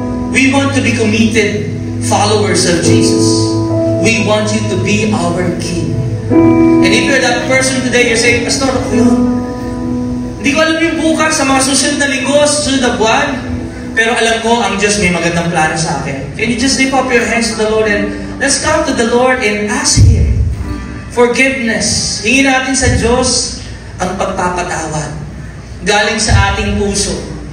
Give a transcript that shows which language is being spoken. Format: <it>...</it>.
<en>We want to be committed followers of Jesus. We want you to be our King. And if you're that person today, you're saying, Pastor,</en> <tl>ako yun. Hindi ko alam yung bukas sa mga susunod na linggo, susunod na buwan. Pero alam ko, ang Diyos may magandang plano sa akin.</tl> <en>Can you just lift up your hands to the Lord and let's come to the Lord and ask Him forgiveness.</en> <tl>Hingin natin sa Diyos ang pagpapatawad galing sa ating puso.</tl>